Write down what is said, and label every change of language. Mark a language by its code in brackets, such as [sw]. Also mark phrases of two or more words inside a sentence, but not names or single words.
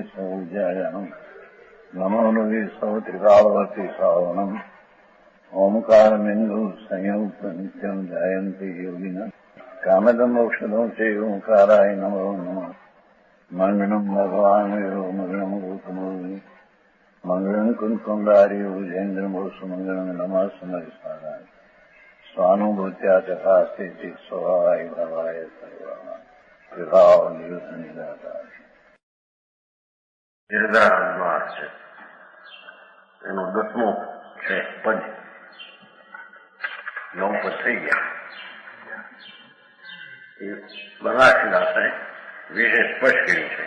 [pra] सौजायानम् नमो लोये सौत्रिकावती सावनम् [sa] ओंकारमिन्दु संयुक्त नित्यम् जायन्ति योगिनः कामदम् मोक्षदम् च ओंकाराय नमो नमः मङ्गलम् भगवान् वीरो मङ्गलम् रूपमोहि मङ्गलम् कुन्कुण्डारि भुजेन्द्रमोसु मङ्गलम् नमः समरिसाराय स्वानुभूत्या तथा स्थिति स्वभावाय भवाय विभाव निदाता [gu] ગિરધાર છે એનો 10મો છે પદ. 9 પદ થઈ ગયા. એ બનાસદાસે વિશેષ સ્પષ્ટ કર્યું છે.